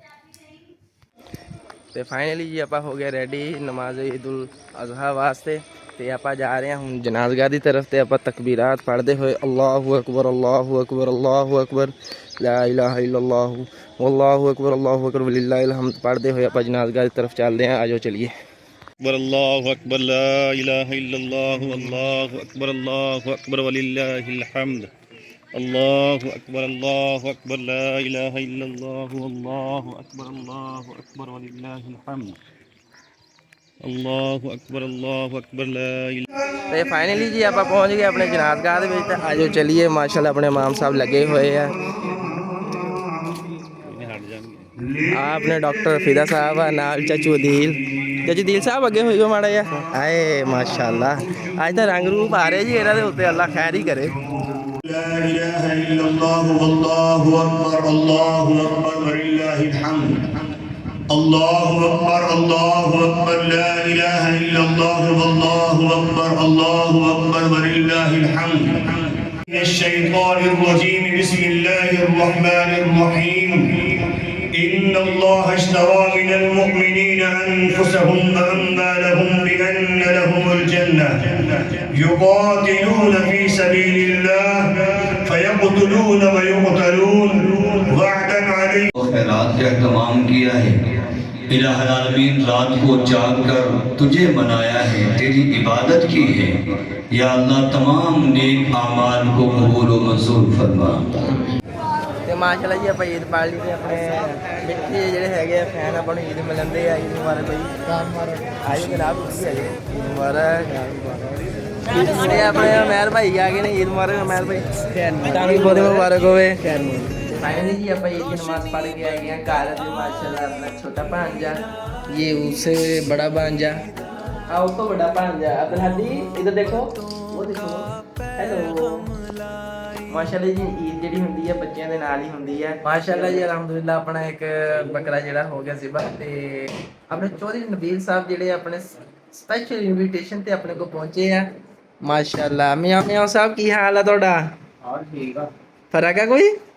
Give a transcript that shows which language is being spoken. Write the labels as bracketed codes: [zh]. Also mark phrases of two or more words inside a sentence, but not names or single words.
[pa] ਤੇ ਫਾਈਨਲੀ ਜੀ ਆਪਾਂ ਹੋ ਗਏ ਰੈਡੀ ਨਮਾਜ਼ ਈਦ ਉਲ ਅਜ਼ਹਾ ਵਾਸਤੇ। ਤੇ ਆਪਾਂ ਜਾ ਰਹੇ ਹਾਂ ਹੁਣ ਜਨਾਜ਼ਗਾਹ ਦੀ ਤਰਫ। ਤੇ ਆਪਾਂ ਤਕਬੀਰਾਤ ਪੜ੍ਹਦੇ ਹੋਏ [ar] الله أكبر الله أكبر الله أكبر لا إله إلا الله والله أكبر ولله الحمد [pa] ਪੜ੍ਹਦੇ ਹੋਏ ਆਪਾਂ ਜਨਾਜ਼ਗਾਹ ਦੀ ਤਰਫ ਚੱਲਦੇ ਹਾਂ। ਆਜੋ ਚਲੀਏ। [ar] الله أكبر لا إله إلا الله الله أكبر ولله الحمد. الله أكبر لا إله إلا الله الله أكبر ولله الحمد. الله أكبر لا إله. [pa] ਤੇ ਫਾਈਨਲੀ ਜੀ ਆਪਾਂ ਪਹੁੰਚ ਗਏ ਆਪਣੇ ਜਨਾਜ਼ਗਾਹ ਦੇ ਵਿੱਚ। ਤਾਂ ਆਜੋ ਚਲੀਏ। ਮਾਸ਼ਾਅੱਲਾ ਆਪਣੇ ਇਮਾਮ ਸਾਹਿਬ ਲੱਗੇ ਹੋਏ ਆ। ਆ ਆਪਣੇ ਡਾਕਟਰ ਫਿਦਾ ਸਾਹਿਬ ਆ, ਨਾਲ ਚਾਚੂ ਅਦੀਲ। ਚਾਚੂ ਅਦੀਲ ਸਾਹਿਬ ਅੱਗੇ ਹੋਈ ਮਾੜਾ ਜਿਹਾ। ਆਏ ਮਾਸ਼ਾਅੱਲਾ, ਅੱਜ ਤਾਂ ਰੰਗ ਰੂਪ ਆ ਰਹੇ ਜੀ ਇਹਨਾਂ ਦੇ ਉੱਤੇ। ਅੱਲਾ ਖੈਰ ਹੀ ਕਰੇ। [ar] لا إله إلا الله والله أكبر ولله الحمد الله أكبر لا إله إلا الله والله أكبر ولله الحمد من الشيطان الرجيم بسم الله الرحمن الرحيم إن الله اشترى من المؤمنين أنفسهم وأموالهم بأن لهم الجنة يقاتلون في سبيل الله فيقتلون ويقتلون وعدا عليه। [ur] خیرات کا اہتمام کیا ہے. الٰہی عالمین رات کو جاگ کر تجھے منایا ہے، تیری عبادت کی ہے. یا اللہ تمام نیک اعمال کو قبول و منظور فرما. [pa] ਤੇ ਮਾਸ਼ਾਅੱਲਾ ਜੀ ਆਪਾਂ ਈਦ ਪਾਲ ਲਈ ਤੇ ਆਪਣੇ ਮਿੱਠੇ ਜਿਹੜੇ ਹੈਗੇ ਆ ਫੈਨ ਆਪਾਂ ਨੂੰ ਈਦ ਮਿਲਣਦੇ ਆ। ਈਦ ਮੁਬਾਰਕ ਭਾਈ। ਆਜੋ ਜਨਾਬ, ਤੁਸੀਂ ਆਜੋ। ਈਦ ਮੁਬਾਰਕ। ਇਹ ਆਪਣੇ ਮਹਿਰ ਭਾਈ ਆ ਗਏ ਨੇ। ਈਦ ਮੁਬਾਰਕ ਮਹਿਰ ਭਾਈ, ਤੁਹਾਨੂੰ ਬਹੁਤ ਮੁਬਾਰਕ ਹੋਵੇ। [ur] فائنلی جی آپ عید کی نماز پڑھ کے آئے ہیں گھر. ماشاءاللہ اپنا چھوٹا بھانجا، یہ اس سے بڑا بھانجا، آؤ تو بڑا بھانجا عبدالہادی ادھر دیکھو، وہ دیکھو. [pa] हेलो माशाल्लाह जी ईद ਜਿਹੜੀ ਹੁੰਦੀ ਹੈ ਬੱਚਿਆਂ ਦੇ ਨਾਲ ਹੀ ਹੁੰਦੀ ਹੈ। ਮਾਸ਼ਾਅੱਲਾ ਜੀ ਅਲਹਮਦੁਲਿਲਾ ਆਪਣਾ ਇੱਕ ਬੱਕਰਾ ਜਿਹੜਾ ਹੋ ਗਿਆ ਸਿਬਾ। ਤੇ ਆਪਣੇ ਚੌਧਰੀ ਨਬੀਲ ਸਾਹਿਬ ਜਿਹੜੇ ਆਪਣੇ [en] special invitation [pa] ਤੇ ਆਪਣੇ ਕੋਲ ਪਹੁੰਚੇ ਆ। ਮਾਸ਼ਾਅੱਲਾ ਮੀਆਂ ਮੀਆਂ ਸਾਹਿਬ ਕੀ ਹਾਲ ਆ ਤੁਹਾਡਾ? ਹਾਂ ਠੀਕ ਆ। ਫਰਕ ਆ ਕੋਈ?